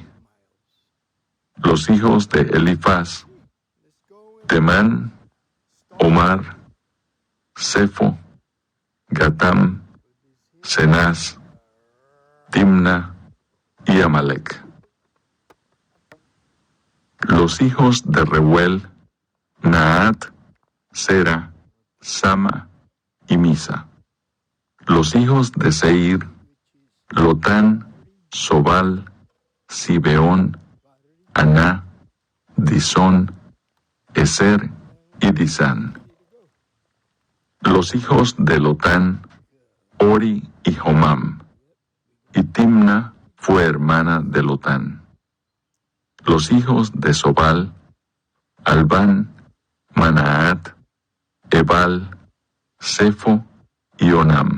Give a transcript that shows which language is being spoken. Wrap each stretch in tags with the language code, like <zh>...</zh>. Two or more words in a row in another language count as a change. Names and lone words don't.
<es>Los hijos de Elifaz: Temán, Omar, Sefo, Gatam, Cenaz, Timna y Amalek. Los hijos de Reuel: Naat, Sera, Sama y Misa. Los hijos de Seir: Lotán, Sobal, Sibeón, Aná, Disón, Eser y Disán. Los hijos de Lotán: Ori y Jomam. Y Timna fue hermana de Lotán. Los hijos de Sobal: Albán, Manaat, Ebal, Sefo y Onam.</es>